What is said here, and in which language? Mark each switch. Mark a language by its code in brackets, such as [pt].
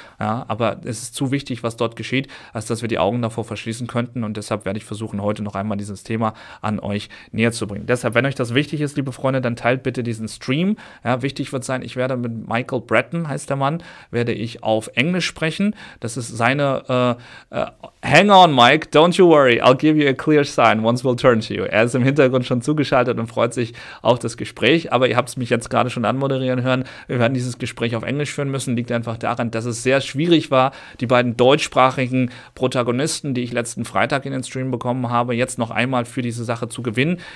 [de] Ja, aber es ist zu wichtig, was dort geschieht, als dass wir die Augen davor verschließen könnten und deshalb werde ich versuchen, heute noch einmal dieses Thema an euch näher zu bringen. Deshalb, wenn euch das wichtig ist, liebe Freunde, dann teilt bitte diesen Stream. Ja, wichtig wird sein, ich werde mit Michael Breton, heißt der Mann, werde ich auf Englisch sprechen. Das ist seine [en] Hang on, Mike, don't you worry, I'll give you a clear sign once we'll turn to you. [de] Er ist im Hintergrund schon zugeschaltet und freut sich auf das Gespräch, aber ihr habt es mich jetzt gerade schon anmoderieren hören. Wir werden dieses Gespräch auf Englisch führen müssen, liegt einfach daran, dass es sehr schwierig war, die beiden deutschsprachigen Protagonisten, die ich letzten Freitag in den Stream bekommen habe, jetzt noch einmal für diese Sache zu gewinnen.